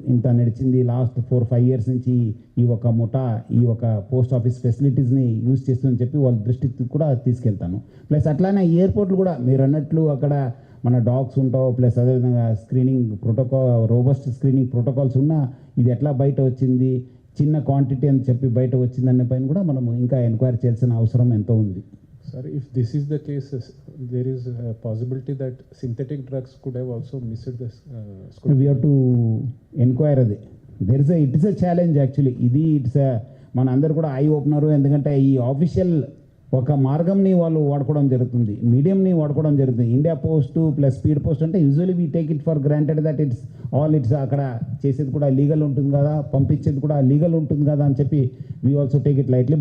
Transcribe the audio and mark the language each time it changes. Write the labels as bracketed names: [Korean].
[Telugu] ఇంత నడిచింది last 4-5 years నుంచి ఈ ఒక ముఠా, ఈ ఒక పోస్ట్ ఆఫీస్ ఫెసిలిటీస్ని యూజ్ చేస్తుందని చెప్పి వాళ్ళ దృష్టికి కూడా తీసుకెళ్తాను. ప్లస్ అట్లానే ఎయిర్పోర్ట్లు కూడా మీరు అన్నట్లు అక్కడ మన డాగ్స్ ఉంటావు, ప్లస్ అదేవిధంగా screening protocol, robust screening protocols ఉన్నా ఇది ఎట్లా బయట వచ్చింది, చిన్న క్వాంటిటీ అని చెప్పి బయట వచ్చిందనే పైన కూడా మనం ఇంకా ఎంక్వైరీ చేయాల్సిన అవసరం ఎంతో ఉంది. [English] Sir, if this is the case, there is a possibility that synthetic drugs could have also missed this. We have to enquire అది. It is a challenge actually. [Telugu] ఇది మన అందరు కూడా ఐ ఓపెనరు. ఎందుకంటే ఈ ఆఫీషియల్ ఒక మార్గంని వాళ్ళు వాడుకోవడం జరుగుతుంది, మీడియంని వాడుకోవడం జరుగుతుంది. India post plus speed post అంటే [English] usually we take it for granted that it's [Telugu] అక్కడ చేసేది కూడా లీగల్ ఉంటుంది కదా, పంపించేది కూడా లీగల్ ఉంటుంది కదా అని చెప్పి [English] We also take it lightly.